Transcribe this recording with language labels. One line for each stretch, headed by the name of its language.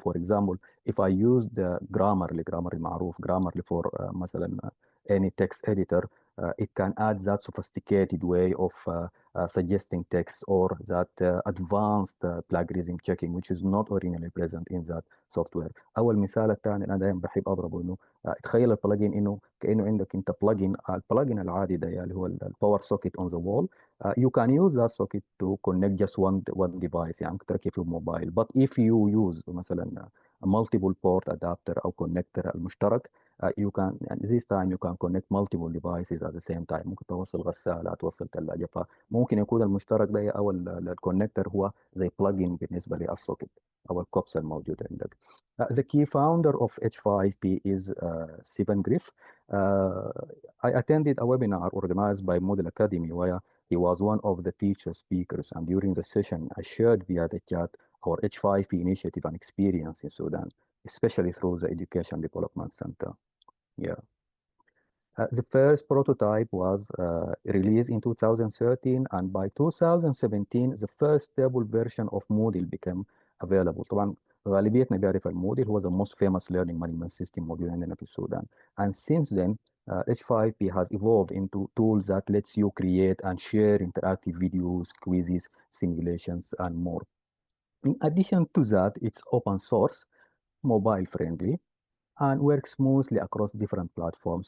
English: For example, if I use the Grammarly معروف Grammarly for مثلا any text editor, it can add that sophisticated way of suggesting text or that advanced plagiarism checking, which is not originally present in that software.
Arabic: أو المثال الثاني أنا دائما بحب أضربه إنه تخيل البلجين إنه كأنه عندك أنت البلجين العادي ده اللي هو الباور سوكيت on the wall.
English: You can use that socket to connect just one device, يعني تركب في الموبايل. But if you use مثلا a multiple port adapter أو connector المشترك, you can this time you can connect multiple devices at the same time.
Arabic: ممكن توصل غسالة، توصل ثلاجة، فممكن يكون المشترك ده أو الكونكتور هو زي plugin بالنسبة للسوكت.
English: our COPS الموجودة عندك. The key founder of H5P is Sivan Griff. I attended a webinar organized by Moodle Academy where he was one of the feature speakers, and during the session I shared via the chat our H5P initiative and experience in Sudan, especially through the Education Development Center. Yeah. The first prototype was released in 2013, and by 2017 the first stable version of Moodle became available.
Arabic: طبعا غالبيتنا بيعرف الموديل هو the most famous learning management system موجود عندنا في السودان.
English: And since then H5P has evolved into tools that lets you create and share interactive videos, quizzes, simulations, and more. In addition to that, it's open source, mobile friendly, and works smoothly across different platforms.